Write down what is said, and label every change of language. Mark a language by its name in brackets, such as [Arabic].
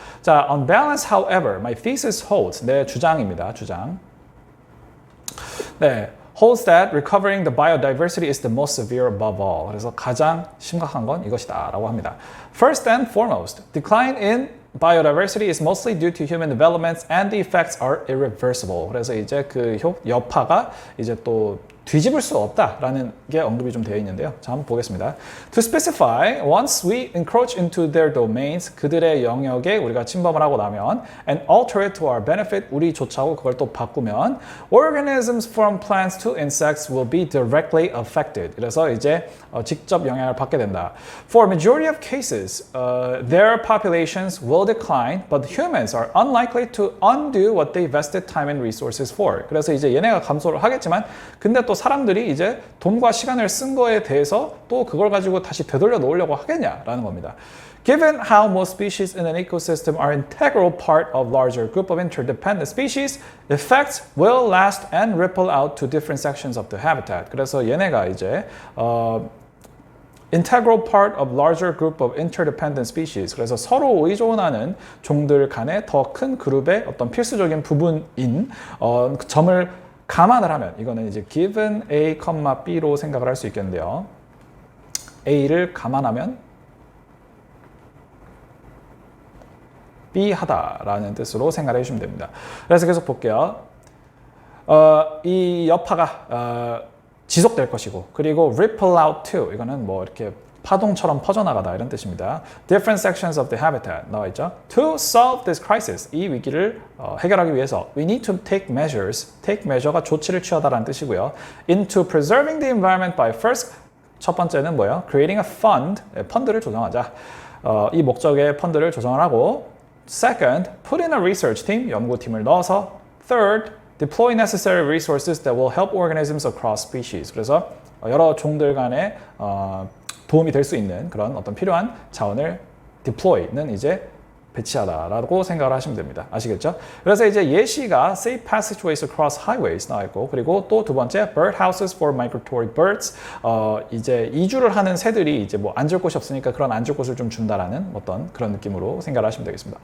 [English] 자, on balance, however, my thesis holds. [Korean] 내 주장입니다. 주장. 네. [English] holds that recovering the biodiversity is the most severe above all. [Korean] 그래서 가장 심각한 건 이것이다 라고 합니다. [English] First and foremost, decline in biodiversity is mostly due to human developments and the effects are irreversible. [Korean] 그래서 이제 그 여파가 이제 또 뒤집을 수 없다라는 게 언급이 좀 되어 있는데요. 자, 한번 보겠습니다. [English] To specify, once we encroach into their domains, [Korean] 그들의 영역에 우리가 침범을 하고 나면 [English] and alter it to our benefit, [Korean] 우리 좋자고 그걸 또 바꾸면 [English] organisms from plants to insects will be directly affected. [Korean] 그래서 이제 직접 영향을 받게 된다. [English] For majority of cases, their populations will decline, but humans are unlikely to undo what they vested time and resources for. [Korean] 그래서 이제 얘네가 감소를 하겠지만 근데 또 사람들이 이제 돈과 시간을 쓴 거에 대해서 또 그걸 가지고 다시 되돌려 놓으려고 하겠냐라는 겁니다. [English] Given how most species in an ecosystem are an integral part of larger group of interdependent species, effects will last and ripple out to different sections of the habitat. [Korean] 그래서 얘네가 이제 [English] integral part of larger group of interdependent species. [Korean] 그래서 서로 의존하는 종들 간의 더 큰 그룹의 어떤 필수적인 부분인 점을 감안을 하면 이거는 이제 given A, B로 생각을 할 수 있겠는데요. A를 감안하면 B 하다라는 뜻으로 생각을 해주시면 됩니다. 그래서 계속 볼게요. 이 여파가 지속될 것이고 그리고 ripple out to 이거는 뭐 이렇게 파동처럼 퍼져나가다 이런 뜻입니다. [English] Different sections of the habitat [Korean] 나와 있죠. [English] To solve this crisis, [Korean] 이 위기를 해결하기 위해서 [English] we need to take measures. [Korean] take measure가 조치를 취하다라는 뜻이고요. [English] Into preserving the environment by first [Korean] 첫 번째는 뭐예요? [English] Creating a fund, [Korean] 펀드를 조성하자. 이 목적의 펀드를 조성을 하고 [English] Second, put in a research team, [Korean] 연구팀을 넣어서 [English] Third, deploy necessary resources that will help organisms across species. [Korean] 그래서 여러 종들 간에 도움이 될 수 있는 그런 어떤 필요한 자원을 deploy는 이제 배치하다라고 생각을 하시면 됩니다. 아시겠죠? 그래서 이제 예시가 [English] safe passageways across highways [Korean] 나와 있고 그리고 또 두 번째 [English] bird houses for migratory birds [Korean] 이제 이주를 하는 새들이 이제 뭐 앉을 곳이 없으니까 그런 앉을 곳을 좀 준다라는 어떤 그런 느낌으로 생각을 하시면 되겠습니다.